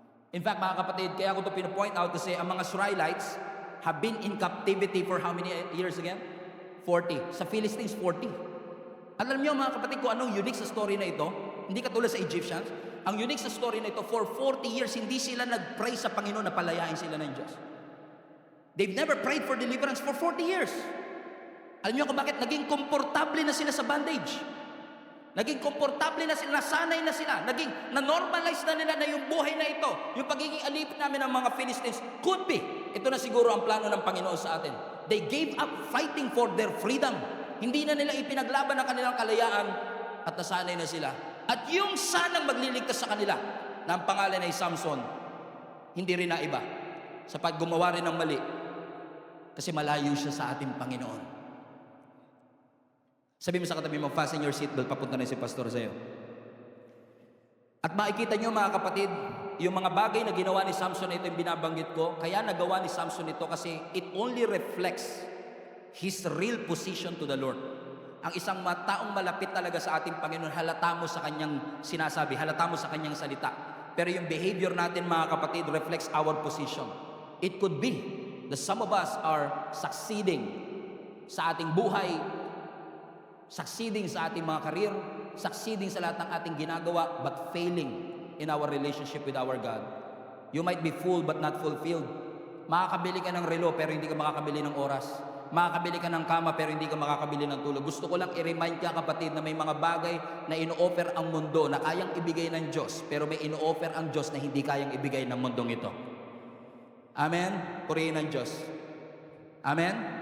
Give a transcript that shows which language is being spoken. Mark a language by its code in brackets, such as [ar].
[tl] In fact, mga kapatid, kaya ko ito pinapoint out kasi ang mga Israelites [en] have been in captivity for how many years again? [tl] 40. Sa Philistines, 40. Alam niyo mga kapatid kung anong unique sa story na ito? Hindi katulad sa Egyptians. Ang unique sa story na ito, for 40 years, hindi sila nag-pray sa Panginoon na palayain sila ng Diyos. [en] They've never prayed for deliverance for 40 years. [tl] Alam niyo kung bakit? Naging komportable na sila sa bondage. Naging komportable na sila, nasanay na sila, naging na-normalize na nila na yung buhay na ito, yung pagiging alipin namin ng mga Philistines, [en] could be. [tl] Ito na siguro ang plano ng Panginoon sa atin. [en] They gave up fighting for their freedom. [tl] Hindi na nila ipinaglaban ang kanilang kalayaan at nasanay na sila. At yung sanang magliligtas sa kanila, na ang pangalan ay Samson, hindi rin na iba. Sa paggumawa rin ng mali, kasi malayo siya sa ating Panginoon. Sabi mo sa katabi mo, [en] fasten your seatbelt, [tl] papunta na si pastor sa'yo. At makikita nyo mga kapatid, yung mga bagay na ginawa ni Samson na ito yung binabanggit ko, kaya nagawa ni Samson ito kasi [en] it only reflects his real position to the Lord. [tl] Ang isang taong malapit talaga sa ating Panginoon, halata mo sa kanyang sinasabi, halata mo sa kanyang salita. Pero yung behavior natin mga kapatid [en] reflects our position. It could be that some of us are succeeding sa ating buhay, succeeding sa ating mga career, succeeding [tl] sa lahat ng ating ginagawa, [en] but failing in our relationship with our God. You might be full but not fulfilled. [tl] Makakabili ka ng relo pero hindi ka makakabili ng oras. Makakabili ka ng kama pero hindi ka makakabili ng tulog. Gusto ko lang i-remind ka kapatid na may mga bagay na ino-offer ang mundo na kayang ibigay ng Diyos, pero may ino-offer ang Diyos na hindi kayang ibigay ng mundong ito. Amen? Purihin ng Diyos. Amen?